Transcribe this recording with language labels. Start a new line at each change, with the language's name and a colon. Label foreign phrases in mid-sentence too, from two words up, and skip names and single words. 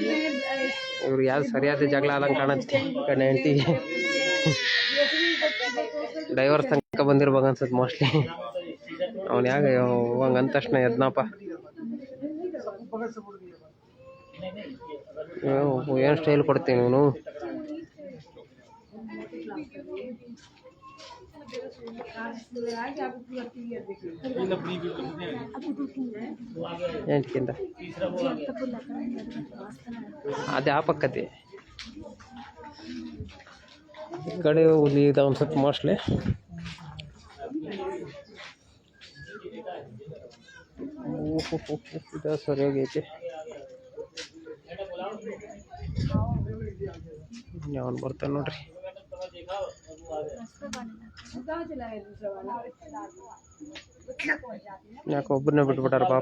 Kannada: ಇವ್ರು ಯಾವ್ದು ಸರಿಯಾದ ಜಗಳ ಆದಂಗೆ ಕಾಣತ್ತೆ. ಗಂಡ ಹೆಂಡತಿಗೆ ಡೈವರ್ಸ್ ತನಕ ಬಂದಿರ್ಬೇಕು ಅನ್ಸುತ್ತೆ ಮೋಸ್ಟ್ಲಿ. ಅವ್ನು ಯಾಕೆ ಹಂಗೆ ಅಂದ ತಕ್ಷಣ ಎದ್ನಪ್ಪ. ಏನು ಸ್ಟೈಲ್ ಕೊಡ್ತೀನಿ ಇವನು.
Telugu: ఏంటికింద అది ఆ పక్కది ఇక్కడే
Kannada: ಹುಲಿ ಇದೆ ಅನ್ಸುತ್ತೆ ಮೋಸ್ಟ್ಲಿ. ಇದು ಸರಿಯಾಗೈತಿ. ಯಾವನ್ ಬರ್ತಾನೆ ನೋಡ್ರಿ. ಯಾಕೆ ಒಬ್ಬರನ್ನೇ ಬಿಟ್ಬಿಟ್ಟಾರ ಪಾಪ.